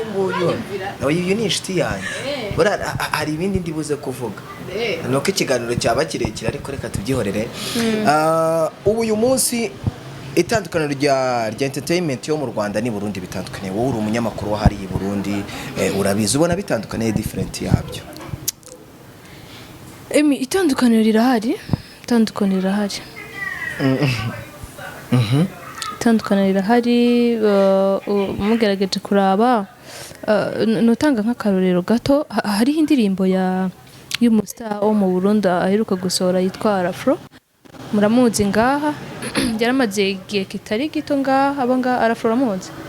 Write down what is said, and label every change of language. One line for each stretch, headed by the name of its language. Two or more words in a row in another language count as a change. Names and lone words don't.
Kinyarwanda: uyu ni inshuti yanjye hari ibindi ndibuze kuvuga nuko ikiganiro cyaba kirekire ariko reka tubyihorere ubu uyu munsi itandukaniro rya entertainment yo mu Rwanda ni Burundi bitandukanye wowe uri umunyamakuru wahari i Burundi urabizi ubona bitandukanye different yabyo
Rundi: itandukaniro rirahari itandukaniro rirahari mugerageje kuraba nutanga nk'akarorero gato hariho indirimbo y'umustar wo mu Burundi aheruka gusohora yitwa Arafro muramuzi ngaha yaramaze igihe kitari gito ngaha aba Arafro ramuzi